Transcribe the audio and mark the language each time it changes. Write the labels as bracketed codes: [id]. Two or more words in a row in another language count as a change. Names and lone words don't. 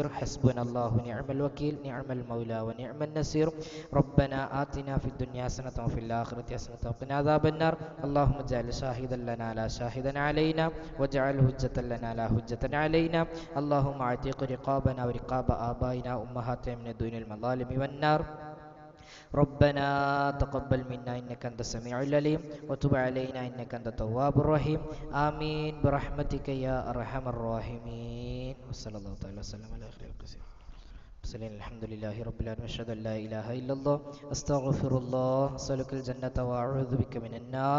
[ar] حسبنا الله نعم الوكيل نعم المولى ونعم النصير. ربنا آتنا في الدنيا حسنة وفي الآخرة حسنة وقنا عذاب النار. اللهم اجعل شاهدا لنا لا شاهدا علينا واجعل حجة لنا لا حجة علينا. اللهم أعتق رقابنا ورقاب آبائنا أمهاتنا من الذنوب المظالم والنار. ربنا تقبل منا إنك أنت السميع العليم وتب علينا إنك أنت التواب الرحيم. آمين برحمتك يا أرحم الراحمين. وصلى الله تعالى وسلم على خير القسيم. الحمد لله رب العالمين. أشهد أن لا إله إلا الله أستغفر الله أسألك الجنة وأعوذ بك من النار.